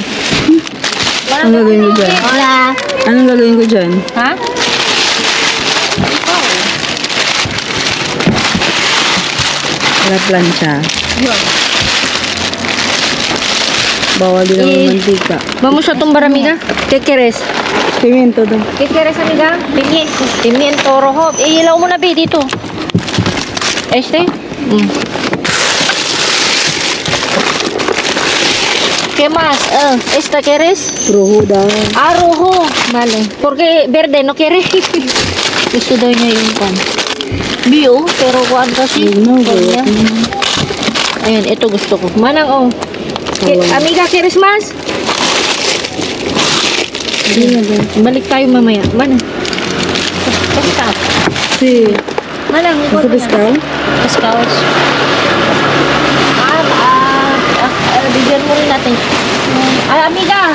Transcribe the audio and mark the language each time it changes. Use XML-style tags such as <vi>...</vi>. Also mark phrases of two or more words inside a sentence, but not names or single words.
<tl>Anong gagawin ko dyan? Wala. Anong gagawin ko dyan? Ha? Wala plancha. Yun. Bawal din ang mantika.</tl> <es>Vamos a tumbar, amiga. ¿Qué quieres?</es> <tl>Pimiento daw.</tl> <es>¿Qué quieres, amiga? Pimiento rojo.</es> <tl>Ilaw mo na, Bi, dito.</tl> <es>¿Qué más? ¿Esta quieres?</es> <tl>Rojo daw.</tl> <es>Rojo. Vale. Porque verde no quiere.</es> <tl>Gusto daw niya yung pan. Bio, pero kuan kasi. Ayan, ito gusto ko. Manang,</tl> <es>amiga, ¿quieres más?</es> <tl>Balik tayo mamaya. Manang. Piskaw.</tl> <es>Si.</es> <tl>Manang, ikaw Sa piskaw? Piskaw. Bigyan mo rin natin.</tl> <es>Amiga.</es>